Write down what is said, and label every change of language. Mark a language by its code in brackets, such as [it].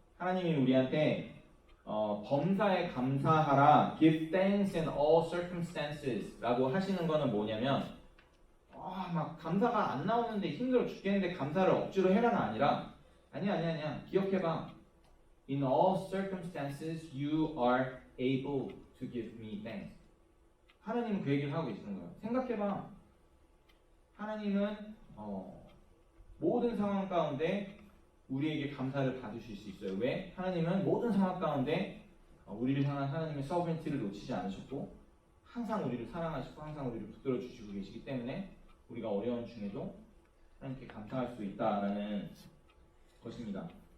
[ko] 하나님이 우리한테 범사에 감사하라, [en] give thanks in all circumstances [ko] 라고 하시는 거는 뭐냐면 막 감사가 안 나오는데 힘들어 죽겠는데 감사를 억지로 해라가 아니라 아니야 기억해봐. [en] In all circumstances you are able to give me thanks. [ko] 하나님은 그 얘기를 하고 계시는 거예요. 생각해봐. 하나님은 모든 상황 가운데 우리에게 감사를 받으실 수 있어요. 왜? 하나님은 모든 상황 가운데 우리를 향한 하나님의 서브렌티를 놓치지 않으셨고 항상 우리를 사랑하시고 항상 우리를 붙들어 주시고 계시기 때문에 우리가 어려운 중에도 하나님께 감사할 수 있다라는 것입니다.